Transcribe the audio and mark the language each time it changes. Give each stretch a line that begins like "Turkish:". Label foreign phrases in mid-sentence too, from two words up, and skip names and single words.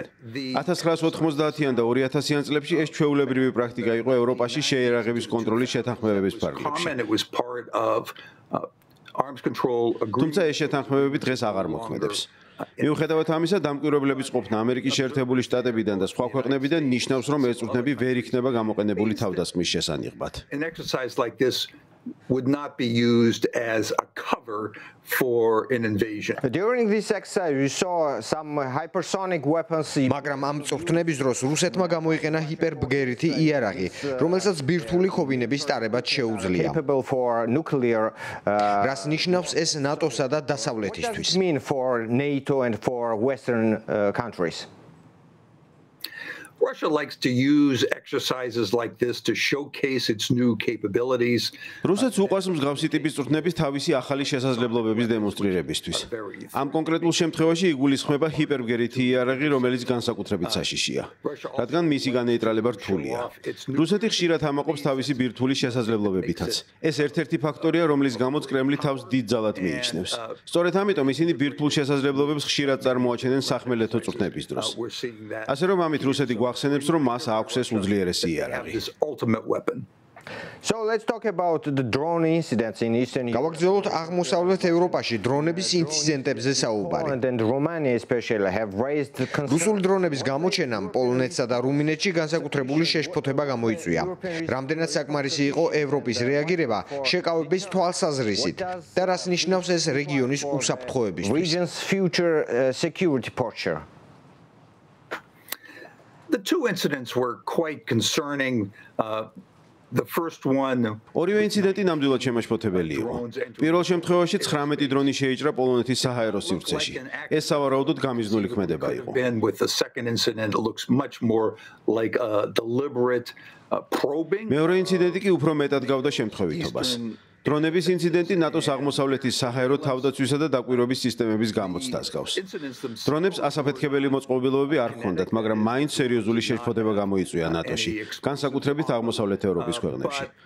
Georgian: 1990-იან და 2000-იან წლებში ეს ჩვეულებრივი პრაქტიკა იყო ევროპაში შეიარაღების კონტროლის შეთანხმებების ფარგლებში. თუმცა ეს შეთანხმებები დღეს აღარ მოქმედებს. მიუხედავად ამისა, დამკვირვებლების ყოფნა ამერიკის შეერთებული შტატებიდან და სხვა ქვეყნებიდან ნიშნავს, რომ ეს წვრთნები ვერ იქნება გამოყენებული თავდასხმის შესანიღბად.
English: would not be used as a cover for an invasion. During this exercise we saw some hypersonic weapons.
Georgian: მაგრამ ამ წვრთნების დროს რუსეთმა გამოიყენა ჰიპერბგერითი იარაღი, რომელსაც ბირთვული ხობინების ტარებად შეუძლია.
English: Capable for nuclear
Georgian: რას ნიშნავს ეს ნატოსა და დასავლეთისთვის?
English: mean for NATO and for western countries. Russia likes to use exercises like this to showcase its new capabilities.
Georgian: რუსეთს უყვარს მსგავსი ტიპის წვრთნების თავისი ახალი შესაძლებლობების დემონსტრირებისთვის. ამ კონკრეტულ შემთხვევაში იგულისხმება ჰიპერბგერითი იარაღი, რომელიც განსაკუთრებით საშიშია, რადგან მისი განეიტრალება რთულია. რუსეთი ხშირად ამაყობს თავისი ბირთვული შესაძლებლობებითაც. ეს ერთ-ერთი ფაქტორია, რომლის გამოც კრემლი თავს დიდ ძალად მიიჩნევს. სწორედ ამიტომ ისინი ბირთვულ შესაძლებლობებს ხშირად წარმოაჩენენ სახმელეთო წვრთნების დროს. ასე რომ ამით რუსეთი ახსენებს, რომ მას აქვს ეს უძლიერესი იარაღი.
English: So let's talk about the drone incidents in Eastern Europe.
Georgian: გავაგრძელოთ აღმოსავლეთ ევროპაში დრონების ინციდენტებზე საუბარი.
English: And Romania especially have raised concerns.
Georgian: რუსული დრონების გამოჩენამ პოლონეთსა და რუმინეთში განსაკუთრებული შეშფოთება გამოიწვია. რამდენად საკმარისი იყო ევროპის რეაგირება შეკავების თვალსაზრისით და რას ნიშნავს ეს რეგიონის უსაფრთხოებისთვის?
English: Region's future security posture. The two incidents were quite concerning. The first one
Georgian: ორივე ინციდენტი ნამდვილად შემაშფოთებელი იყო. პირველ შემთხვევაში 19 დრონი შეიჭრა პოლონეთის საჰაერო სივრცეში. ეს სავარაუდოდ გამიზნული ქმედება იყო.
English: with the second incident it looks much more like a deliberate probing.
Georgian: მეორე ინციდენტი კი უფრო მეტად გავდა შემთხვევითობას. დრონების ინციდენტი ნატოს აღმოსავლეთის საჰაერო თავდაცვისა და დაკვირვების სისტემების გამოცდას გავს. დრონებს ასაფეთქებელი მოწყობილობები არ ჰქონდათ, მაგრამ მაინც სერიოზული შეშფოთება გამოიწვია ნატოში, განსაკუთრებით აღმოსავლეთ ევროპის ქვეყნებში.